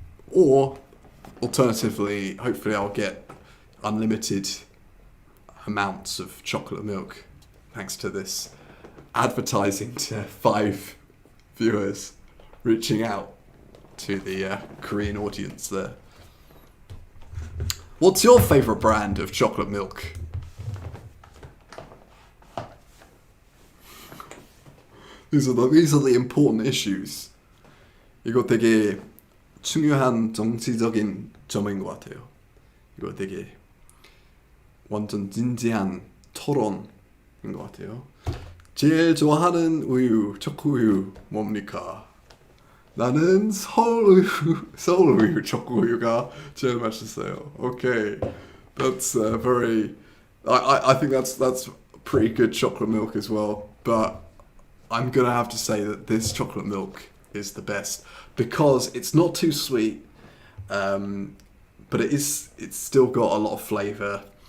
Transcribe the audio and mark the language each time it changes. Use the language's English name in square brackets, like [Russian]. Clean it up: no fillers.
[English] Or, alternatively, hopefully I'll get unlimited amounts of chocolate milk thanks to this advertising to 5 viewers reaching out to the Korean audience there. What's your favourite brand of chocolate milk? These are the important issues. [Korean] 이거 되게 중요한 정치적인 점인 것 같아요. 이거 되게 완전 진지한 토론인 것 같아요. 제일 좋아하는 우유, 초코우유 뭡니까? 나는 서울우유 초코우유가 제일 맛있어요. [English] Okay, that's very. I think that's pretty good chocolate milk as well. But I'm gonna have to say that this chocolate milk is the best because it's not too sweet, but it's still got a lot of flavour.